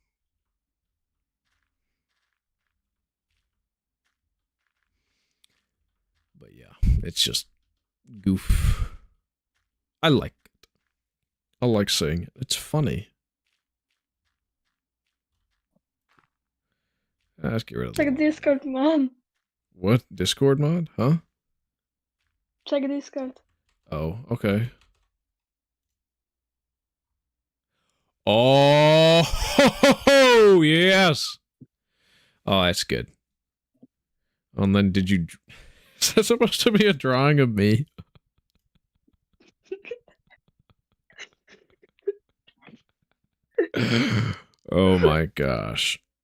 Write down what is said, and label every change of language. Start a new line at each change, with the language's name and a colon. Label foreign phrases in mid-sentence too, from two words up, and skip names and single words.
English: But yeah, it's just goof. I like it. I like saying it. It's funny. Let's get rid of Check that. Discord, man. What? Discord mod? Huh? Check Discord. Oh, okay. Oh, ho, ho, ho, yes. Oh, that's good. And then did you... Is that supposed to be a drawing of me? Oh my gosh.